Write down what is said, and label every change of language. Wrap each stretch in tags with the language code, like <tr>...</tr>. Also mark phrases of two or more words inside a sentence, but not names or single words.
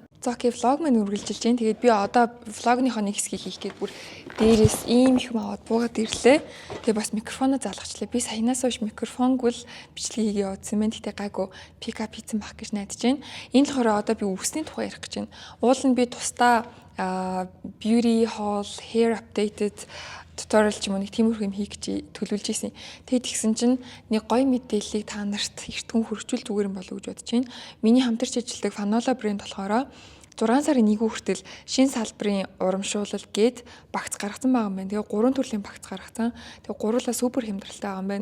<mn>За окей, влог маань үргэлжилж байна. Тэгээд би одоо влогныхоо нэг хэсгийг хийх гээд бүр дээрээс ийм их юм аваад буугаад ирлээ. Тэгээ бас микрофоноо залгачлаа. Би саянаас хойш микрофонгүй л бичлэг хийгээ явуулсан байна. Гэтэ гайгүй пикап хийсэн бах гэж найдаж байна. Энэ болохоор одоо би үсний тухай ярих гэж байна. Уул нь би тусдаа</mn> <en>beauty haul, hair updated tutorial</en> <mn>ч юм уу нэг тиймэрхүү юм хийх гэж төлөвлөж ийсэн. Тэгээд тэгсэн чинь нэг гоё мэдээллийг та нарт эртхэн хүргэж зүгээр юм болов уу гэж бодож байна. Миний хамтарч ажилладаг Fanola брэнд болохоор 6 сарын 1 хүртэл шинэ салбарын урамшуулал гээд багц гаргасан байгаа юм байна. Тэгээ 3 төрлийн багц гаргасан. Тэгээ гурлаа супер хямдралтай байгаа юм байна.</mn>